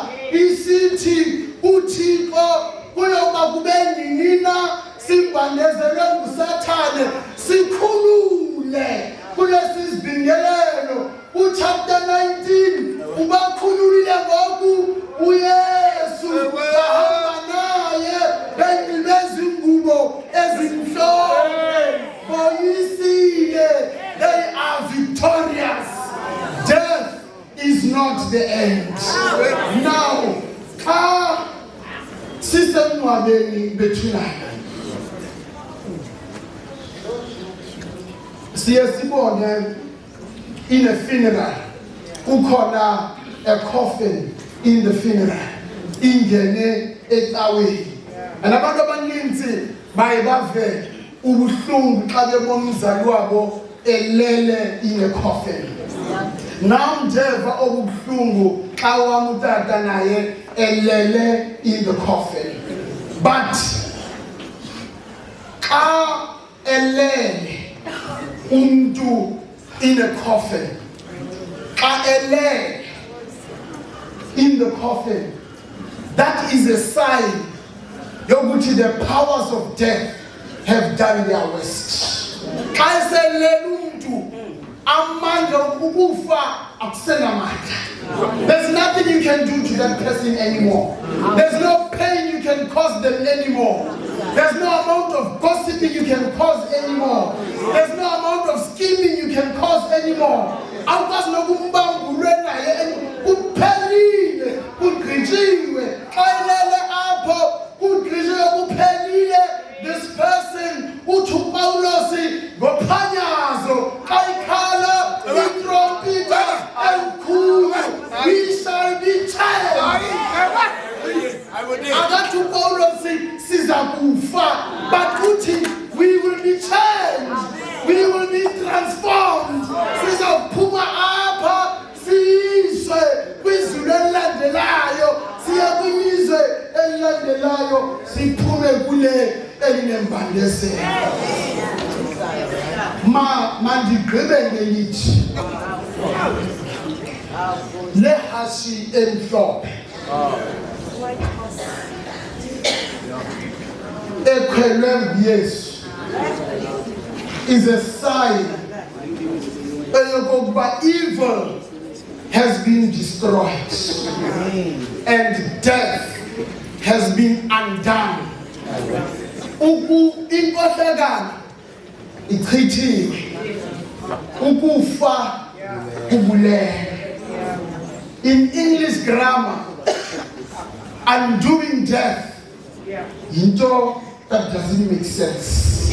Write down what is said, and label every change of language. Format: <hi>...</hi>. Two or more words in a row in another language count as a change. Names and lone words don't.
<xh>isithi uThixo kuyoba kube nina simbandezelwe nguSathane sikhulule kulesi sibingelelo uchapter 19 ubakhululile ngoku uYesu bahamba naye benxibe izingubo ezimhlophe boyisile</xh> <en>they are victorious. Death is not the end.</en> <xh>Now xa sisemngcwabeni bethulana siye sibone</xh> <en>in a funeral</en> <xh>kukhona</xh> <en>a coffin in the funeral</en> <xh>ingene ecaweni nabantu abaninzi baye bave ubuhlungu xa bebona umzali wabo elele</xh> <en>in a coffin.</en> <xh>Nam ndeva obuhlungu xa wam utata naye elele</xh> <en>in the coffin,</en> <xh>but xa elele umntu</xh> <en>in a coffin,</en> <xh>xa elele</xh> <en>in the coffin, that is a sign yokuthi the powers of death have done their worst.</en> <xh>Xa eselele umntu amandla ukufa akusenamandla.</xh> <en>There's nothing you can do to that person anymore. There's no pain you can cause them anymore. There's no amount of gossiping you can cause anymore. There's no amount of scheming you can cause anymore.</en> <xh>Awukwazi nokumbambulwe naye kuphelile kugqijiwe xa elele apho kugqijiwe kuphelile.</xh> <en>This person</en> <xh>uthi uPawulos ngophanyazo xa ikhala itrompita enkulu</xh> <en>we shall be changed.</en> <xh>Akathi uPawulos siza kufa but uthi</xh> <en>we will be changed, we will be transformed.</en> <xh>Sizaphuma apha siyiswe kwizulu elilandelayo siye kwilizwe elilandelayo siphume kule elinembandezelo. Mandigqibe ngelithi lehashi emhlophe ekhwelwe nguYesu</xh> <en>is a sign that evil has been destroyed and death has been undone.</en> <xh>Inkohlakalo ichithiwe, ukufa kubulele.</xh> <en>In English grammar, undoing death into that doesn't make sense.</en>